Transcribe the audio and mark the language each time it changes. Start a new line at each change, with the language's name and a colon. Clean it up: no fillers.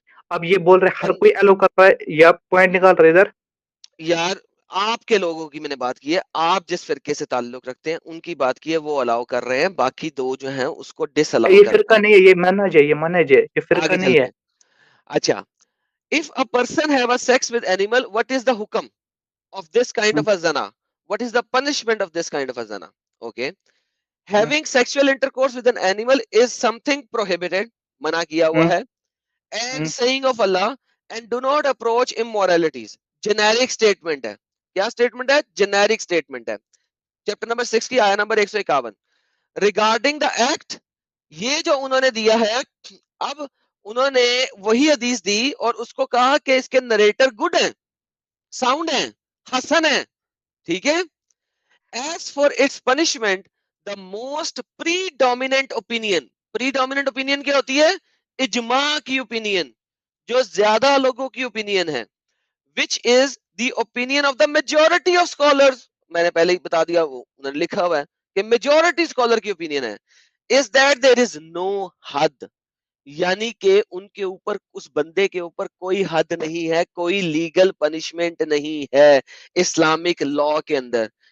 Urdu: اب یہ بول رہے ہر کوئی الاؤ کر رہا ہے یا پوائنٹ نکال رہے ادھر. یار آپ کے لوگوں کی میں نے بات کی ہے, آپ جس فرقے سے تعلق رکھتے ہیں ان کی بات کی ہے, وہ الاؤ کر رہے ہیں, باقی دو جو ہیں اس کو ڈس الاؤ. یہ فرقہ نہیں ہے, یہ منہج ہے, یہ منہج ہے, یہ فرقہ نہیں ہے.
English: اچھا if a person have a sex with animal, what is the hukam of this kind of a zina? What is the punishment of this kind of a zina? Okay, having sexual intercourse with an animal is something prohibited,
Urdu: منع کیا ہوا ہے.
English: And saying of Allah, and do not approach immoralities. Generic statement ہے.
Urdu: کیا statement ہے؟
English: Generic statement
Urdu: ہے.
English: Chapter number 6
Urdu: کی آیت نمبر 151.
English: Regarding the act,
Urdu: یہ جو انہوں نے دیا ہے, اب انہوں نے وہی حدیث دی اور اس کو کہا کہ اس کے نریٹر گڈ ہیں, ساؤنڈ ہیں, حسن ہیں, ٹھیک ہے.
English: As for its punishment, the most predominant opinion. Predominant opinion
Urdu: کیا ہوتی ہے؟ اجماع کی اوپینین, جو زیادہ لوگوں کی اوپینین ہے,
English: which is the opinion of the majority of scholars.
Urdu: میں نے پہلے ہی بتا دیا, وہ انہوں نے لکھا ہوا ہے کہ
English: majority scholar
Urdu: کی اوپینین ہے,
English: is that there is no
Urdu: حد, یعنی کہ ان کے اوپر, اس بندے کے اوپر کوئی حد نہیں ہے, کوئی لیگل پنشمنٹ نہیں ہے اسلامک لا کے اندر.